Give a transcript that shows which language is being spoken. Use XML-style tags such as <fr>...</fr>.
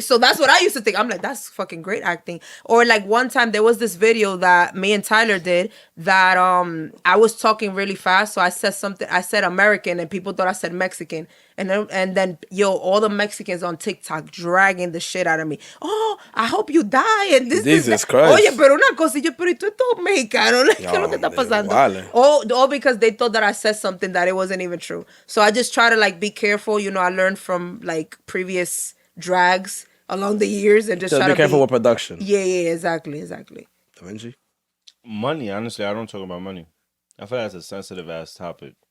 <en>So that's what I used to think. I'm like, that's fucking great acting. Or like one time there was this video that me and Tyler did that I was talking really fast. So I said American and people thought I said Mexican. And then all the Mexicans on TikTok dragging the shit out of me. Oh, I hope you die. And Jesus Christ.</en> <es>Oye, pero una cosa, yo, pero tú todo mexicano. Like, ¿qué es lo que está pasando? Vale.</es> <en>All because they thought that I said something that it wasn't even true. So I just try to like be careful. You know, I learned from like previous drags along the years and just So try be to careful with production. Yeah, exactly. Da Vinci? Money, honestly, I don't talk about money. I feel like that's a sensitive ass topic.</en>